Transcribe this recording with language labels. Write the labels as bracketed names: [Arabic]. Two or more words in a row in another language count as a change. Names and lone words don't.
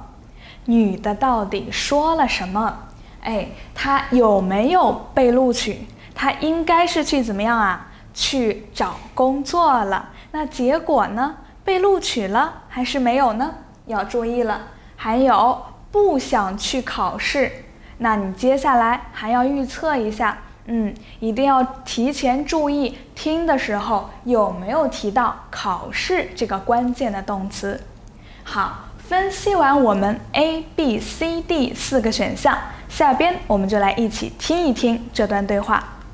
[Chinese] 女的到底說了什麼？她有沒有被錄取？她應該是去怎麼樣去找工作了。那結果呢？被錄取了還是沒有呢？要注意了。還有不想去考試，那你接下來還要預測一下，一定要提前注意聽的時候有沒有提到考試這個關鍵的動詞。好，分析完我們 A、B、C、D 4個選項，下邊我們就來一起聽一聽這段對話。